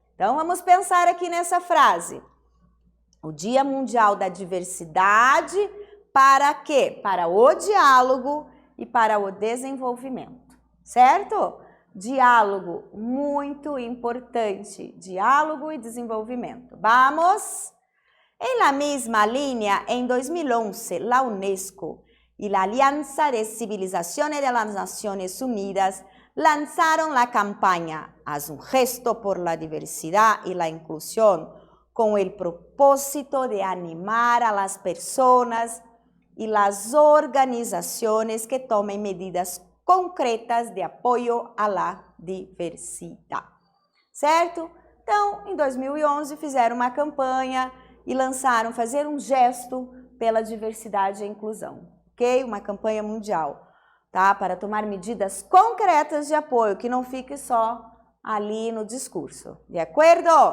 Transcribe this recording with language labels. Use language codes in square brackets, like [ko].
[pt] Então, vamos pensar aqui nessa frase. O Dia Mundial da Diversidade para quê? Para o diálogo e para o desenvolvimento, certo? Diálogo, muito importante. [es] Diálogo y desenvolvimiento. Vamos. En la misma línea, en 2011, la UNESCO y la Alianza de Civilizaciones de las Naciones Unidas lanzaron la campaña Haz un gesto por la diversidad y la inclusión, con el propósito de animar a las personas y las organizaciones que tomen medidas concretas de [pt] apoio à la diversidade, certo? Então, em 2011, fizeram uma campanha e lançaram fazer um gesto pela diversidade e inclusão, ok? Uma campanha mundial, tá? Para tomar medidas concretas de apoio, que não fique só ali no discurso, de acordo?